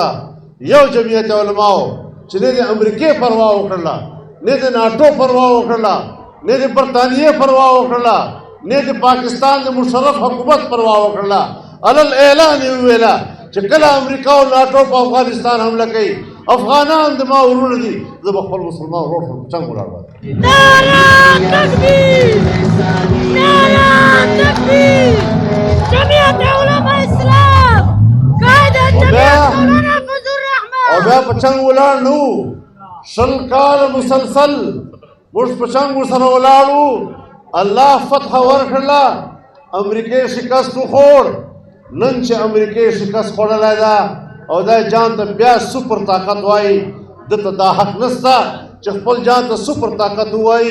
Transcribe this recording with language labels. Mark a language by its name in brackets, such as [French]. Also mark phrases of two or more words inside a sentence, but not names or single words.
[Pashto] یو جمعیت علماو چې نه د امریکې پروا وکړله، نه د ناټو پروا وکړله، نه د برطانیې پروا وکړله، نه د پاکستان د مشرف حکومت پروا وکړله، علل اعلان یې وویله چې کله امریکا او ناټو په افغانستان حمله کوي، افغانان د ما ورونه دي، زه به خپل مسلمان ورور په جنګ ولاړ وم. [Urdu] نعرہ تکبیر، نعرہ تکبیر، جمعیت علماء اسلام، قائد جمعیت مولانا فضل الرحمن. [Pashto] او بیا په جنګ ولاړ نه وو، 20 کاله مسلسل موږ په جنګ ورسره ولاړ وو. الله فتح ورکړله، امریکې شکست وخوړ. نن چې امریکې شکست خوړلی ده او دا جان ته بیا سپر طاقت وایي، دته دا حق نشته چې خپل جان ته سپر طاقت ووایي.